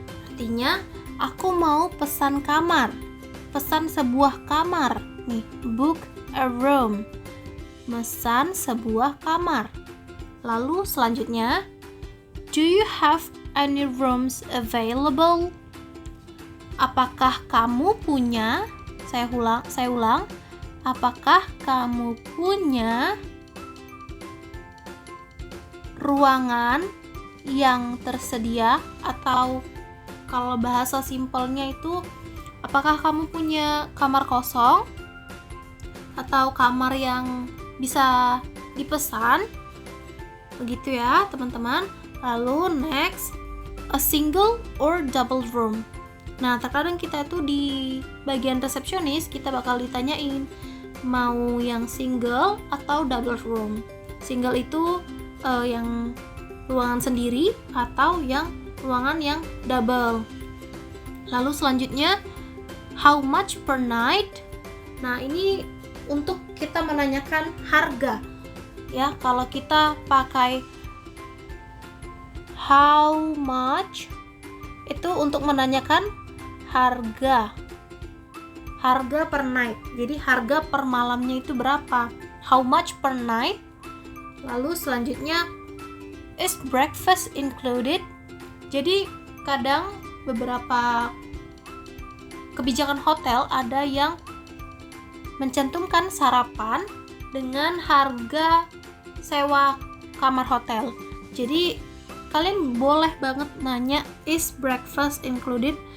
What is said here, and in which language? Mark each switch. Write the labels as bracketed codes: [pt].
[id] Artinya, aku mau pesan kamar. Pesan sebuah kamar. Nih, [en] book a room. [id] Mesan sebuah kamar. Lalu selanjutnya, [en] do you have any rooms available? [id] Apakah kamu punya? Saya ulang. Apakah kamu punya ruangan yang tersedia? Atau kalau bahasa simpelnya itu, apakah kamu punya kamar kosong? Atau kamar yang bisa dipesan, begitu ya teman-teman. Lalu [en] next, a single or double room. [id] Nah, terkadang kita tuh di bagian resepsionis kita bakal ditanyain mau yang single atau double room. Single itu yang ruangan sendiri atau yang ruangan yang double. Lalu selanjutnya, [en] how much per night? [id] Nah, ini untuk kita menanyakan harga. Ya, kalau kita pakai [en] how much [id] itu untuk menanyakan harga. Harga per night. Jadi harga per malamnya itu berapa? [en] How much per night? [id] Lalu selanjutnya, [en] is breakfast included? [id] Jadi kadang beberapa kebijakan hotel ada yang mencantumkan sarapan dengan harga sewa kamar hotel. Jadi kalian boleh banget nanya, [en] is breakfast included?